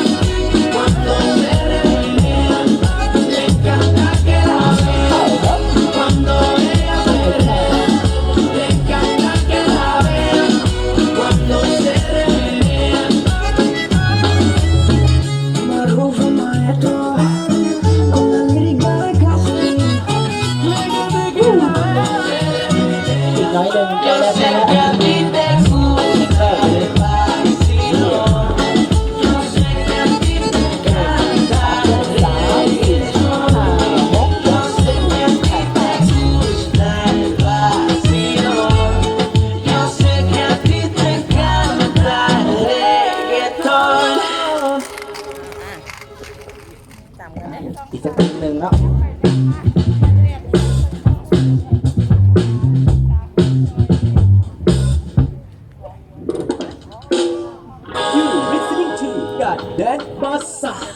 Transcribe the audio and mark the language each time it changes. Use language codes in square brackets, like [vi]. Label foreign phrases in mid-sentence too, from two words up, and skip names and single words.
[es] Cuando se ríe, le encanta que la vean. Cuando ella se ríe, le encanta que la vean. Cuando se ríe. Marrufa maestro, con la lírica de Castro. [th] อีกน้อยหนึ่ง [es] Yo sé que a ti te gusta el vacilón. Yo sé que a ti te encanta el reggaetón. Yo sé que a ti te gusta el vacilón. Yo sé que a ti te encanta el reggaetón. [th] อีกสักเพลงหนึ่งเนาะ [en] You listening to Garden Bossa.